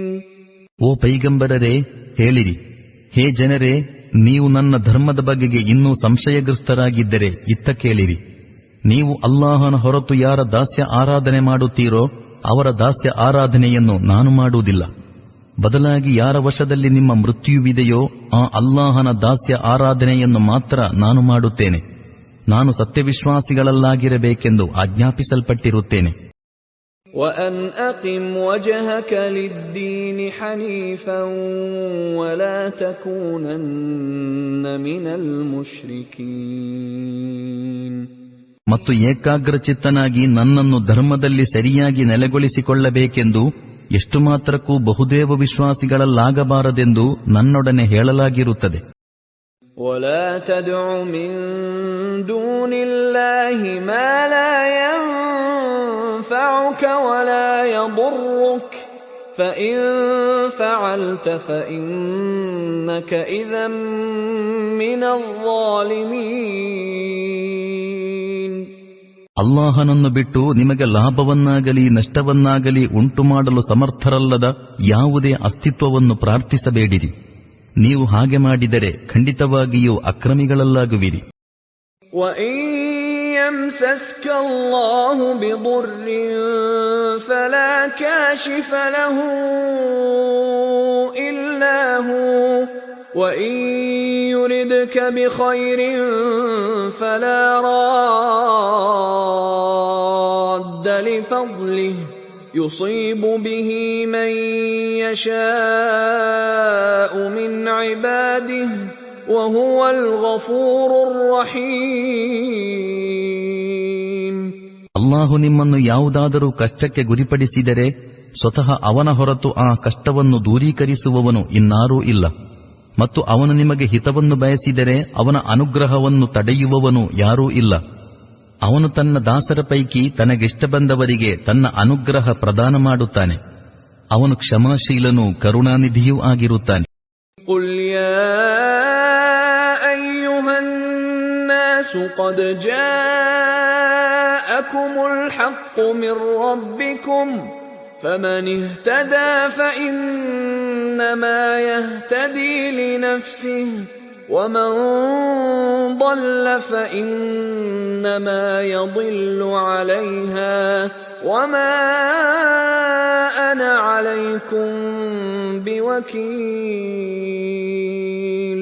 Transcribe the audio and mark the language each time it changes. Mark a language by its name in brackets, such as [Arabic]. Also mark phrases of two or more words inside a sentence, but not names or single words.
[Kannada] ಓ ಪೈಗಂಬರರೇ, ಹೇಳಿರಿ, ಹೇ ಜನರೇ, ನೀವು ನನ್ನ ಧರ್ಮದ ಬಗೆಗೆ ಇನ್ನೂ ಸಂಶಯಗ್ರಸ್ತರಾಗಿದ್ದರೆ ಇತ್ತ ಕೇಳಿರಿ. ನೀವು ಅಲ್ಲಾಹನ ಹೊರತು ಯಾರ ದಾಸ್ಯ ಆರಾಧನೆ ಮಾಡುತ್ತೀರೋ ಅವರ ದಾಸ್ಯ ಆರಾಧನೆಯನ್ನು ನಾನು ಮಾಡುವುದಿಲ್ಲ. ಬದಲಾಗಿ ಯಾರ ವಶದಲ್ಲಿ ನಿಮ್ಮ ಮೃತ್ಯುವಿದೆಯೋ ಆ ಅಲ್ಲಾಹನ ದಾಸ್ಯ ಆರಾಧನೆಯನ್ನು ಮಾತ್ರ ನಾನು ಮಾಡುತ್ತೇನೆ. ನಾನು ಸತ್ಯವಿಶ್ವಾಸಿಗಳಲ್ಲಾಗಿರಬೇಕೆಂದು ಆಜ್ಞಾಪಿಸಲ್ಪಟ್ಟಿರುತ್ತೇನೆ. [Arabic] وَأَنْ أَقِمْ وَجْهَكَ لِلدِّينِ حَنِيفًا وَلَا تَكُونَنَّ مِنَ الْمُشْرِكِينَ. [Kannada] ಮತ್ತು ಏಕಾಗ್ರಚಿತ್ತನಾಗಿ ನನ್ನನ್ನು ಧರ್ಮದಲ್ಲಿ ಸರಿಯಾಗಿ ನೆಲೆಗೊಳಿಸಿಕೊಳ್ಳಬೇಕೆಂದು ಎಷ್ಟು ಮಾತ್ರಕ್ಕೂ ಬಹುದೇವ ವಿಶ್ವಾಸಿಗಳಲ್ಲಾಗಬಾರದೆಂದು ನನ್ನೊಡನೆ ಹೇಳಲಾಗಿರುತ್ತದೆ. [Arabic] وَلَا تَدْعُ مِن دُونِ اللَّهِ مَا لَا يَنفَعُكَ وَلَا يَضُرُّكَ فَإِن فَعَلْتَ فَإِنَّكَ إِذًا مِّنَ الظَّالِمِينَ. [Kannada] ಅಲ್ಲಾಹನನ್ನು ಬಿಟ್ಟು ನಿಮಗೆ ಲಾಭವನ್ನಾಗಲಿ ನಷ್ಟವನ್ನಾಗಲಿ ಉಂಟುಮಾಡಲು ಸಮರ್ಥರಲ್ಲದ ಯಾವುದೇ ಅಸ್ತಿತ್ವವನ್ನು ಪ್ರಾರ್ಥಿಸಬೇಡಿರಿ. ನೀವು ಹಾಗೆ ಮಾಡಿದರೆ ಖಂಡಿತವಾಗಿಯೂ ಅಕ್ರಮಿಗಳಲ್ಲಾಗುವಿರಿ. [Arabic] وَإِن يَمْسَسْكَ اللَّهُ بِضُرٍّ فَلَا كَاشِفَ لَهُ إِلَّا هُوَ وَإِن يُرِدْكَ بِخَيْرٍ فَلَا رَادَّ لِفَضْلِهِ يُصِيبُ بِهِ مَن يَشَاءُ مِنْ عِبَادِهِ وَهُوَ الْغَفُورُ الرَّحِيمُ. [Kannada] ಅಲ್ಲಾಹು ನಿಮ್ಮನ್ನು ಯಾವುದಾದರೂ ಕಷ್ಟಕ್ಕೆ ಗುರಿಪಡಿಸಿದರೆ ಸ್ವತಃ ಅವನ ಹೊರತು ಆ ಕಷ್ಟವನ್ನು ದೂರೀಕರಿಸುವವನು ಇನ್ನಾರೂ ಇಲ್ಲ. ಮತ್ತು ಅವನು ನಿಮಗೆ ಹಿತವನ್ನು ಬಯಸಿದರೆ ಅವನ ಅನುಗ್ರಹವನ್ನು ತಡೆಯುವವನು ಯಾರೂ ಇಲ್ಲ. ಅವನು ತನ್ನ ದಾಸರ ಪೈಕಿ ತನಗಿಷ್ಟ ಬಂದವರಿಗೆ ತನ್ನ ಅನುಗ್ರಹ ಪ್ರದಾನ ಮಾಡುತ್ತಾನೆ. ಅವನು ಕ್ಷಮಾಶೀಲನೂ ಕರುಣಾನಿಧಿಯೂ ಆಗಿರುತ್ತಾನೆ. [Arabic] قُلْ يَا أَيُّهَا النَّاسُ قَدْ جَاءَكُمُ الْحَقُّ مِنْ رَبِّكُمْ فَمَنِ اهْتَدَى فَإِنَّمَا يَهْتَدِي لِنَفْسِهِ وَمَنْ ضَلَّ فَإِنَّمَا يَضِلُّ عَلَيْهَا وَمَا أَنَا عَلَيْكُمْ بِوَكِيلٍ.